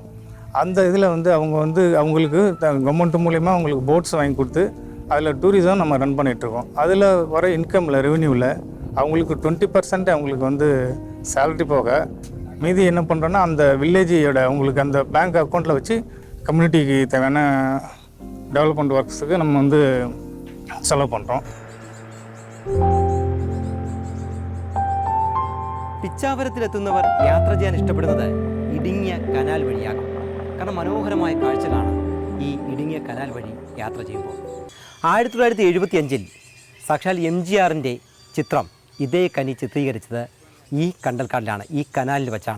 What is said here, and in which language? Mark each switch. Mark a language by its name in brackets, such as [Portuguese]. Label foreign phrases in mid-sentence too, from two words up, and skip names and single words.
[Tamil] அந்த இதில் வந்து அவங்க வந்து அவங்களுக்கு கவர்மெண்ட் மூலயமா அவங்களுக்கு போட்ஸ் வாங்கி கொடுத்து அதில் டூரிசம் நம்ம ரன் பண்ணிகிட்ருக்கோம். அதில் வர இன்கமில் ரெவென்யூவில் அவங்களுக்கு 20% அவங்களுக்கு வந்து சேலரி போக மீதி என்ன பண்ணுறோன்னா அந்த வில்லேஜோட அவங்களுக்கு அந்த [English] bank account [Tamil] வச்சு கம்யூனிட்டிக்கு தேவையான [English] development works [Tamil] நம்ம வந்து செலவு பண்ணுறோம். [Malayalam] പിച്ചാവരത്തിലെത്തുന്നവർ യാത്ര ചെയ്യാൻ ഇഷ്ടപ്പെടുന്നത് ഇടുങ്ങിയ കനാൽ വഴിയാകും. കാരണം മനോഹരമായ കാഴ്ചകളാണ് ഈ ഇടുങ്ങിയ കനാൽ വഴി യാത്ര ചെയ്യുമ്പോൾ. 1975 സാക്ഷാൽ MGRൻ്റെ ചിത്രം ഇതേ കനി ചിത്രീകരിച്ചത് ഈ കണ്ടൽക്കാടിലാണ്, ഈ കനാലിൽ വെച്ചാണ്.